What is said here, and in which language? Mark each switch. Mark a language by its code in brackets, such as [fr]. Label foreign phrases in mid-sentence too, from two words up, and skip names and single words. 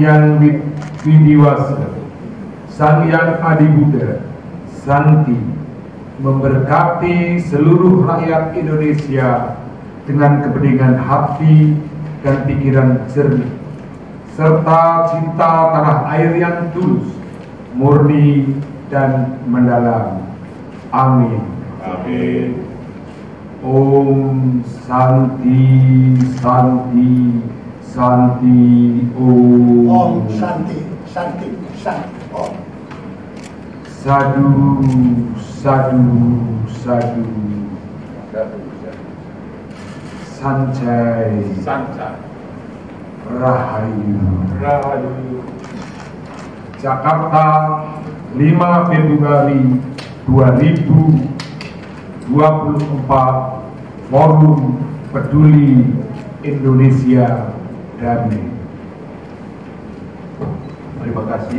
[id] Yang Widiwasa, Sang Yang Adi Buddha, Santi, memberkati seluruh rakyat Indonesia dengan kebeningan hati dan pikiran jernih, serta cinta tanah air yang tulus, murni, dan mendalam. Amin. Amin. [sa] Om Santi, Santi, Santi, Om. Om Santi, Santi, Santi, Om. Sadu, sadu, sadu. Sancai, Sanca. [id] Rahayu. Rahayu. Jakarta, 5 Februari 2024, Forum Peduli Indonesia Damai. Terima kasih.